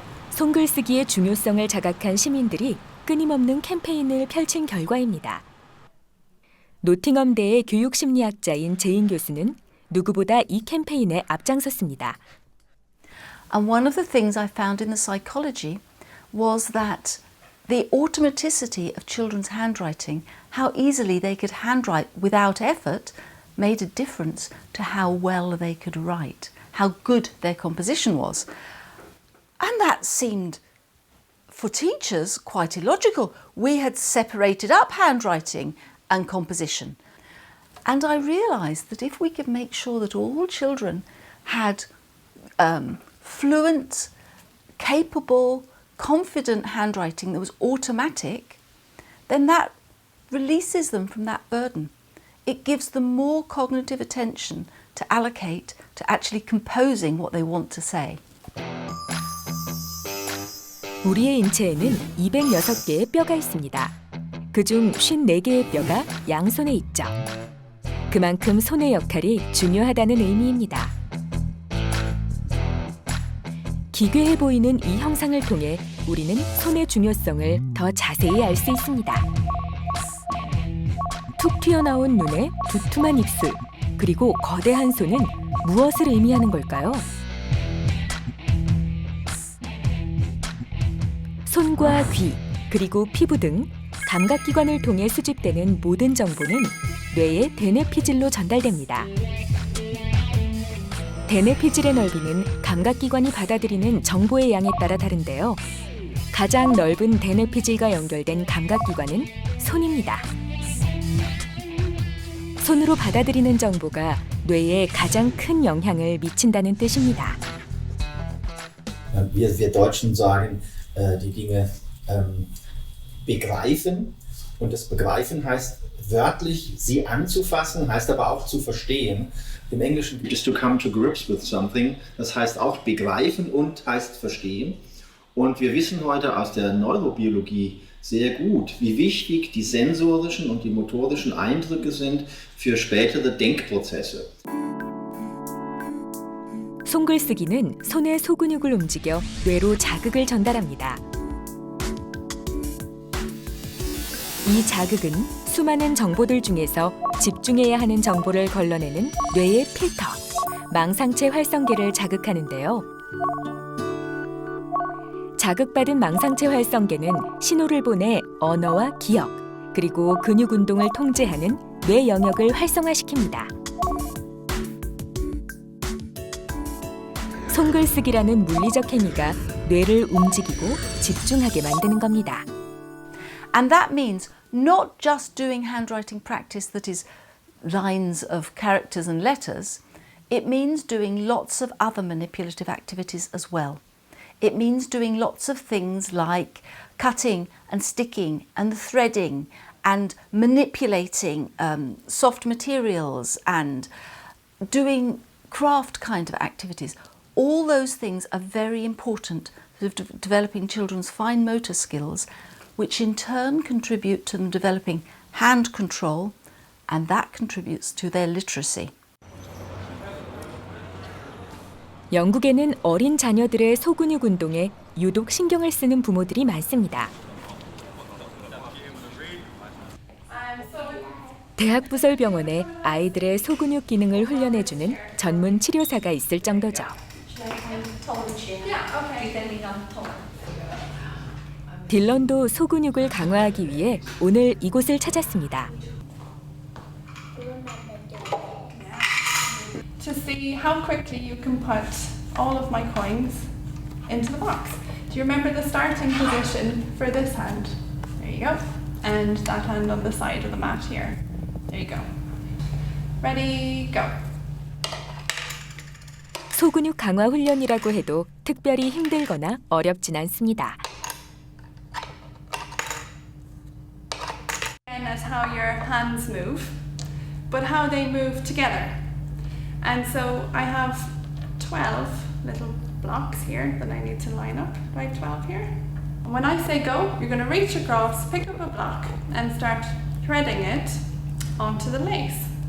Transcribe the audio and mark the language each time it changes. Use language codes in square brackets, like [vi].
[ko] 손글쓰기의 중요성을 자각한 시민들이 끊임없는 캠페인을 펼친 결과입니다. 노팅엄대의 교육심리학자인 제인 교수는 누구보다 이 캠페인에 앞장섰습니다. [en] And one of the things I found in the psychology was that the automaticity of children's handwriting, how easily they could handwrite without effort, made a difference to how well they could write, how good their composition was. And that seemed, for teachers, quite illogical. We had separated up handwriting and composition. And I realised that if we could make sure that all children had fluent, capable, confident handwriting that was automatic, then that releases them from that burden. It gives them more cognitive attention to allocate to actually composing what they want to say. [ko] 우리의 인체에는 206개의 뼈가 있습니다. 그중 54개의 뼈가 양손에 있죠. 그만큼 손의 역할이 중요하다는 의미입니다. 기괴해 보이는 이 형상을 통해 우리는 손의 중요성을 더 자세히 알 수 있습니다. 툭 튀어나온 눈에 두툼한 입술, 그리고 거대한 손은 무엇을 의미하는 걸까요? 손과 귀, 그리고 피부 등 감각기관을 통해 수집되는 모든 정보는 뇌의 대뇌피질로 전달됩니다. 대뇌피질의 넓이는 감각기관이 받아들이는 정보의 양에 따라 다른데요. 가장 넓은 대뇌피질과 연결된 감각기관은 손입니다. 손으로 받아들이는 정보가 뇌에 가장 큰 영향을 mi친다는 뜻입니다. [de] Wir Deutschen sagen, die Dinge begreifen. Und das Begreifen heißt wörtlich, sie anzufassen, heißt aber auch zu verstehen. Im Englischen [en] just to come to grips with something, [de] das heißt auch begreifen und heißt verstehen. Und wir wissen heute aus der Neurobiologie sehr gut, wie wichtig die sensorischen und die motorischen Eindrücke sind für spätere Denkprozesse. [ko] 손글쓰기는 손의 소근육을 움직여 뇌로 자극을 전달합니다. 이 자극은 수많은 정보들 중에서 집중해야 하는 정보를 걸러내는 뇌의 필터, 망상체 활성계를 자극하는데요. 자극받은 망상체 활성계는 신호를 보내 언어와 기억, 그리고 근육 운동을 통제하는 뇌 영역을 활성화시킵니다. 손글쓰기라는 물리적 행위가 뇌를 움직이고 집중하게 만드는 겁니다. [en] And that means not just doing handwriting practice that is lines of characters and letters, it means doing lots of other manipulative activities as well. It means doing lots of things like cutting and sticking and threading and manipulating soft materials and doing craft kind of activities. All those things are very important for developing children's fine motor skills, which in turn contribute to them developing hand control, and that contributes to their literacy. [ko] 영국에는 어린 자녀들의 소근육 운동에 유독 신경을 쓰는 부모들이 많습니다. 대학부설병원에 아이들의 소근육 기능을 훈련해주는 전문 치료사가 있을 정도죠. 딜런도 소근육을 강화하기 위해 오늘 이곳을 찾았습니다. [en] To see how quickly you can put all of my coins into the box. Do you remember the starting position for this hand? There you go. And that hand on the side of the mat here. There you go. Ready, go. [ko] 소근육 강화 훈련이라고 해도 특별히 힘들거나 어렵진 않습니다. [en] And as how your hands move, but how they move together. And so I have 12 little blocks here that I need to line up. Do I have 12 here? And when I say go, you're going to reach across, pick up a block and start threading it onto the lace.